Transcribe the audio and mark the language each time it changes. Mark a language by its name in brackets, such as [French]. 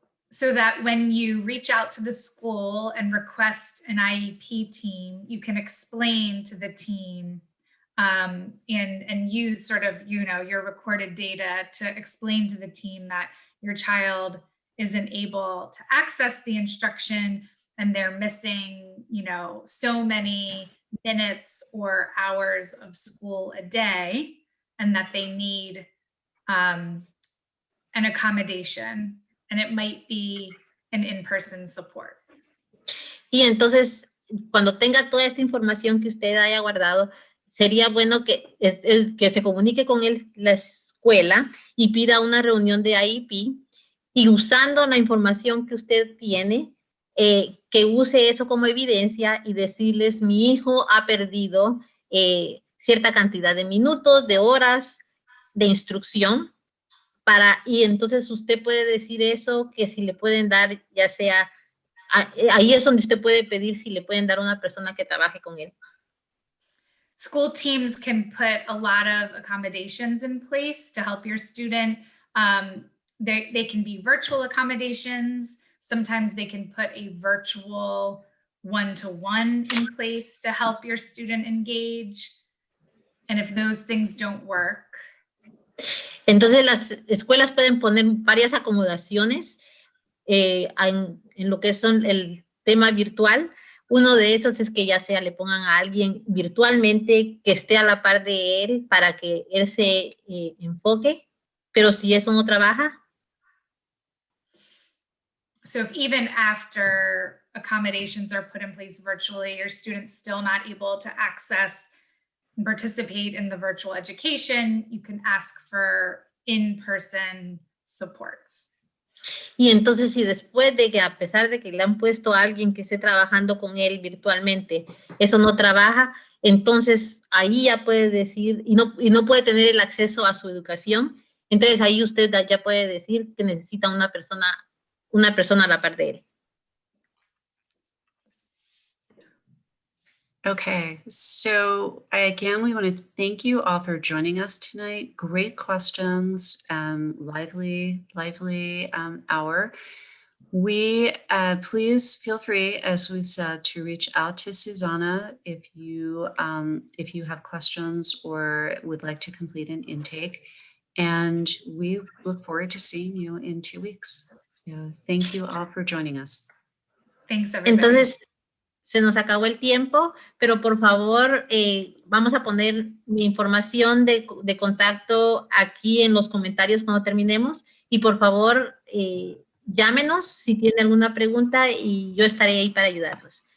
[English] So that when you reach out to the school and request an IEP team, you can explain to the team and use sort of, your recorded data to explain to the team that your child isn't able to access the instruction and they're missing, so many minutes or hours of school a day and that they need an accommodation. And it might be an in-person support. [Spanish] Y entonces, cuando tenga toda esta información que usted haya guardado, sería bueno que se comunique con la escuela y pida una reunión de IEP y usando la información que usted tiene, que use eso como evidencia y decirles, mi hijo ha perdido cierta cantidad de minutos, de horas de instrucción. Y entonces usted puede decir eso, que si le pueden dar, ya sea, ahí es donde usted puede pedir si le pueden dar una persona que trabaje con él. [English] School teams can put a lot of accommodations in place to help your student. They can be virtual accommodations. Sometimes they can put a virtual one-to-one in place to help your student engage. And if those things don't work, [Spanish] entonces las escuelas pueden poner varias acomodaciones en lo que son el tema virtual. Uno de esos es que ya sea le pongan a alguien virtualmente que esté a la par de él para que él se enfoque, pero si eso no trabaja. [English] So if even after accommodations are put in place virtually, your student's still not able to access and participate in the virtual education, you can ask for in-person supports. [Spanish] Y entonces si después de que, a pesar de que le han puesto a alguien que esté trabajando con él virtualmente, eso no trabaja, entonces ahí ya puede decir, y no puede tener el acceso a su educación, entonces ahí usted ya puede decir que necesita una persona a la par de él. [English] Okay, so again, we want to thank you all for joining us tonight. Great questions, lively hour. We please feel free, as we've said, to reach out to Susanna if you have questions or would like to complete an intake. And we look forward to seeing you in 2 weeks. So thank you all for joining us. Thanks, everybody. [Spanish] Entonces, se nos acabó el tiempo, pero por favor, vamos a poner mi información de contacto aquí en los comentarios cuando terminemos. Y por favor, llámenos si tienen alguna pregunta y yo estaré ahí para ayudarlos.